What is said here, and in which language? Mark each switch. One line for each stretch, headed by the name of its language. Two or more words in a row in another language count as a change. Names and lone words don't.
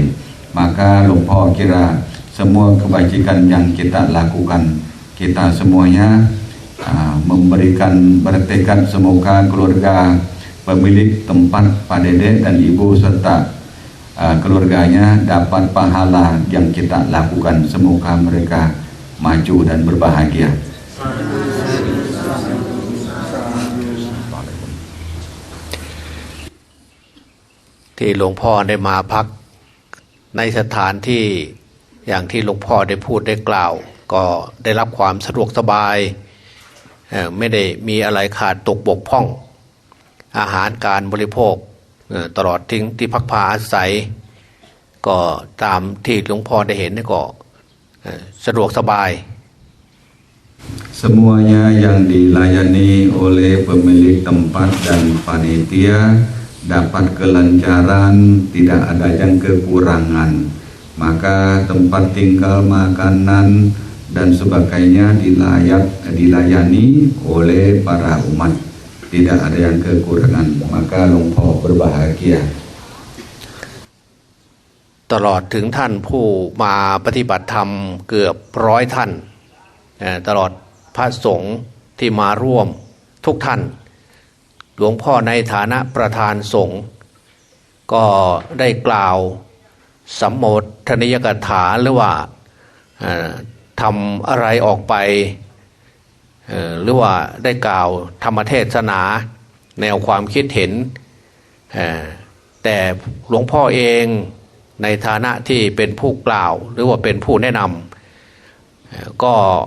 Indonesian: Maka Hluang Pho kira semua kebajikan yang kita lakukan, kita semuanya memberikan bertekad semoga keluarga pemilik tempat Pak Dede dan Ibu serta keluarganya dapat pahala yang kita lakukan. Semoga mereka maju dan berbahagia.
Thai: ที่หลวงพ่อได้มาพักในสถานที่อย่างที่หลวงพ่อได้พูดได้กล่าว ก็ได้รับความสะดวกสบายไม่ได้มีอะไรขาดตกบกพร่องอาหารการบริโภคตลอดทิ้งที่พักผ้าอาศัยก็ตามที่หลวงพ่อได้เห็นก็สะดวกสบาย
Indonesian: Semuanya yang dilayani oleh pemilik tempat dan panitia dapat kelancaran, tidak ada yang kekurangan. Maka tempat tinggal, makanan dan sebagainya dilayani oleh para umat, tidak ada yang kekurangan. Maka Hluang Pho berbahagia.
Thai: ตลอดถึงท่านผู้มาปฏิบัติธรรมเกือบ100 ท่านตลอดพระสงฆ์ที่ มาร่วมทุกท่านหลวงพ่อในฐานะประธานสงฆ์ก็ได้กล่าวสัมโมทนิยกถาหรือว่าทำอะไรออกไปหรือว่าได้กล่าวธรรมเทศนาแนวความคิดเห็นแต่หลวงพ่อเองในฐานะที่เป็นผู้กล่าวหรือว่าเป็นผู้แนะนำก็